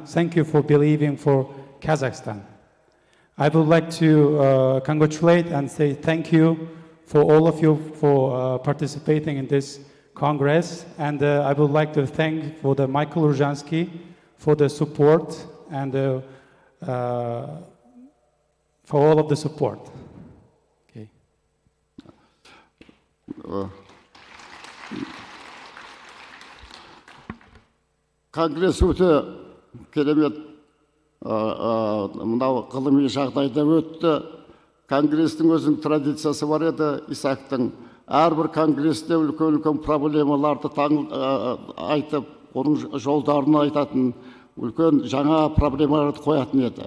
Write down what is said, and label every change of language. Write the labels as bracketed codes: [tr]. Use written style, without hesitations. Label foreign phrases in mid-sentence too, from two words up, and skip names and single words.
[en] Thank you for believing for Kazakhstan. I would like to congratulate and say thank you for all of you for participating in this Congress. And I would like to thank for the Michael Ruzhansky for the support and for all of the support. Okay. [kk] Конгресс өте керемет мынау ғылыми жағдайда өтті. Конгрестің өзінің традициясы бар еді. Исақтың әрбір конгресте үлкен проблемаларды айтып, оның жолдарын айтатын үлкен жаңа проблемаларды қоятын еді.